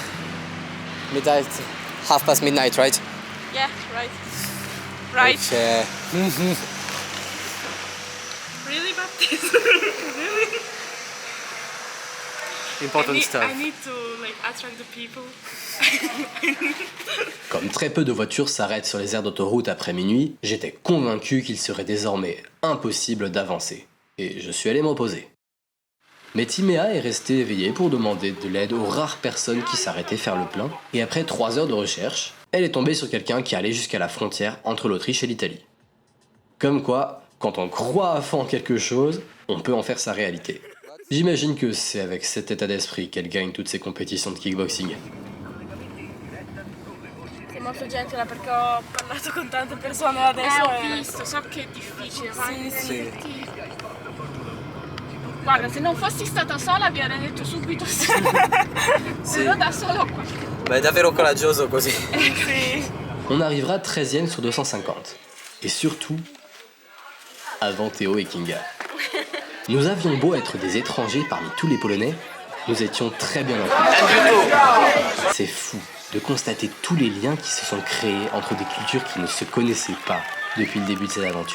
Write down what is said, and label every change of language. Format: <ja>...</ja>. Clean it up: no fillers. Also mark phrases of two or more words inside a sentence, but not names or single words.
<en>Midnight, midnight, right? Yeah, right. Right. Okay. Really, Baptiste? Really? Important stuff. I need to attract the people.</en> <fr>Comme très peu de voitures s'arrêtent sur les aires d'autoroute après minuit, j'étais convaincu qu'il serait désormais impossible d'avancer. Et je suis allé m'opposer. Mais Timea est restée éveillée pour demander de l'aide aux rares personnes qui s'arrêtaient faire le plein, et après 3 heures de recherche, elle est tombée sur quelqu'un qui allait jusqu'à la frontière entre l'Autriche et l'Italie. Comme quoi, quand on croit à fond en quelque chose, on peut en faire sa réalité. J'imagine que c'est avec cet état d'esprit qu'elle gagne toutes ces compétitions de kickboxing.</fr> <it>È molto gentile perché ho parlato con tante persone adesso. Ho visto, so che è difficile. Sì. Guarda, se non fossi stata sola avrei detto subito sì. Però da solo qua. Ma è davvero coraggioso così. Sì.</it> <fr>On arrivera 13e sur 250. Et surtout, avant Théo et Kinga. Nous avions beau être des étrangers parmi tous les Polonais, nous étions très bien inclus. C'est fou de constater tous les liens qui se sont créés entre des cultures qui ne se connaissaient pas depuis le début de cette aventure.</fr>